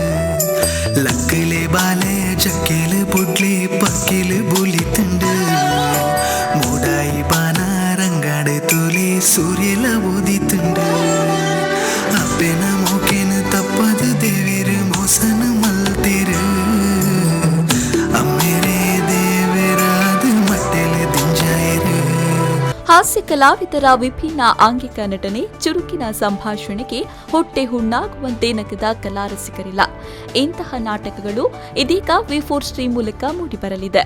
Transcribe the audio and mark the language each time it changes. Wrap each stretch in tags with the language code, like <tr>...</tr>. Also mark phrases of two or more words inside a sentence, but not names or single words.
<tcy>ಲಕ್ಕಲೆ ಬಾಲೆ ಜಕ್ಕೆಲೆ ಬುಡ್ಲೆ ಪಕ್ಕೆಲೆ ಬುಲಿತುಂಡು ಮೂಡಾಯಿ ಬಾನ ರಂಗಡು ತೂಲೆ ಸೂರ್ಯಲ ಉದಿತುಂಡು ಅಪ್ಪೆನ ಮೋಕೆನ ತಪ್ಪದು ದೇವಿರು ಮೋಸನ ಮಲ್ತಿರು ಅಮ್ಮೆರೇ ದೇವರಾದ ಮಟ್ಟೆಲೆ ದಿಂಜಾಯಿರು.</tcy> <kn>ಹಾಸ್ಯ ಕಲಾವಿದರ ವಿಭಿನ್ನ ಆಂಗಿಕ ನಟನೆ, ಚುರುಕಿನ ಸಂಭಾಷಣೆಗೆ ಹೊಟ್ಟೆ ಹುಣ್ಣಾಗುವಂತೆ ನಗದ ಕಲಾರಸಿಕರಿಲ್ಲ. ಇಂತಹ ನಾಟಕಗಳು ಇದೀಗ ವಿ4 ಸ್ಟ್ರೀಮ್ ಮೂಲಕ ಮೂಡಿಬರಲಿದೆ.</kn>